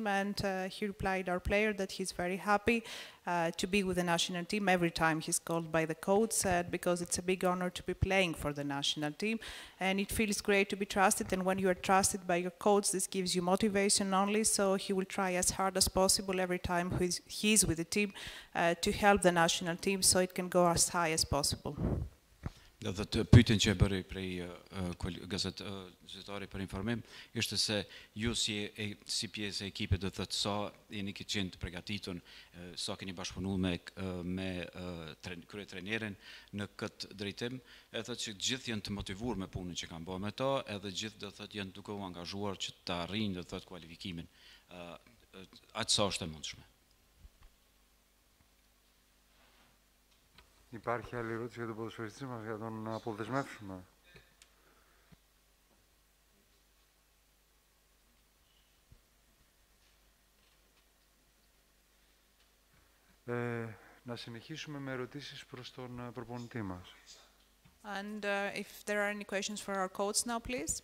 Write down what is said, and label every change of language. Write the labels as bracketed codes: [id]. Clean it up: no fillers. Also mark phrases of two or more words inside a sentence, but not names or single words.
[en] And he replied, our player, that he's very happy to be with the national team every time he's called by the coach, because it's a big honor to be playing for the national team, and it feels great to be trusted. And when you are trusted by your coach, this gives you motivation only, so he will try as hard as possible every time he's with the team to help the national team so it can go as high as possible. [sq] Do të pyetjen që e bëri prej gazetari për informim ishte se ju si pjesë e ekipit do të thotë sa jeni qenë të përgatitur, sa keni bashkëpunuar me kryetrajnerin në këtë drejtim, e thotë që gjithë janë të motivuar me punën që kanë bërë me to, edhe gjithë do të thotë janë duke u angazhuar që të arrijnë do të thotë kualifikimin aq sa është e mundshme. [el] Υπάρχει άλλη ερώτηση για τον ποδοσφαιριστή μας, για τον αποδεσμεύσουμε? Να συνεχίσουμε με ερωτήσεις προς τον προπονητή μας. [en] And if there are any questions for our coach now, please.